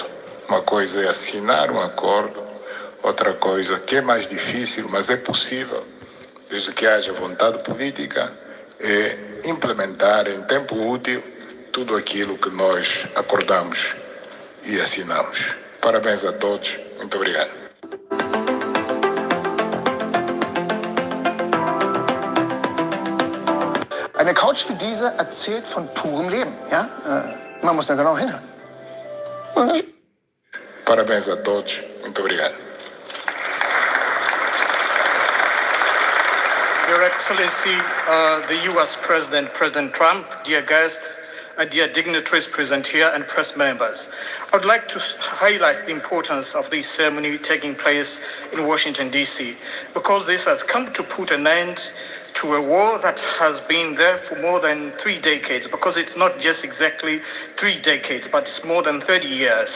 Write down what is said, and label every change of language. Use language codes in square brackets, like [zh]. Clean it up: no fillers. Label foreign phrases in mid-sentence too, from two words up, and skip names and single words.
[pt] Uma coisa é assinar um acordo, outra coisa que é mais difícil, mas é possível, desde que haja vontade política, é implementar em tempo útil tudo aquilo que nós acordamos e assinamos. Parabéns a todos. Muito obrigado. [de] Eine Couch wie diese erzählt von purem Leben. Ja? Man muss da genau hinhören. [pt] Parabéns a todos. Muito obrigado. [en] Your Excellency, the U.S. President, President Trump, dear guests, dear dignitaries present here and press members. I would like to highlight the importance of this ceremony taking place in Washington, D.C., because this has come to put an end to a war that has been there for more than 3 decades, because it's not just exactly 3 decades, but it's more than 30 years.